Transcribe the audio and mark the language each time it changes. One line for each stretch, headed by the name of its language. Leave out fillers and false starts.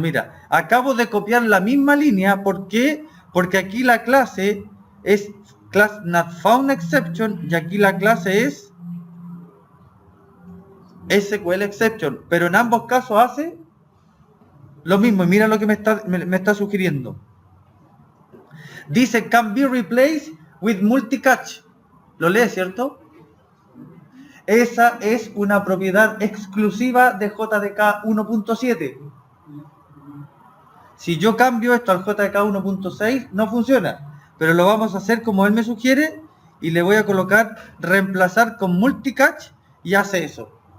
Spanish: Mira, acabo de copiar la misma línea. ¿Por qué? Porque aquí la clase es class not found exception y aquí la clase es SQL exception. Pero en ambos casos hace lo mismo. Y mira lo que me está sugiriendo.
English: Dice can be replaced with multicatch.
Spanish: ¿Lo lee, cierto? Esa es una propiedad exclusiva de JDK 1.7. Si yo cambio esto al JDK 1.6, no funciona. Pero lo vamos a hacer como él me sugiere y le voy a colocar reemplazar con multicatch y hace eso.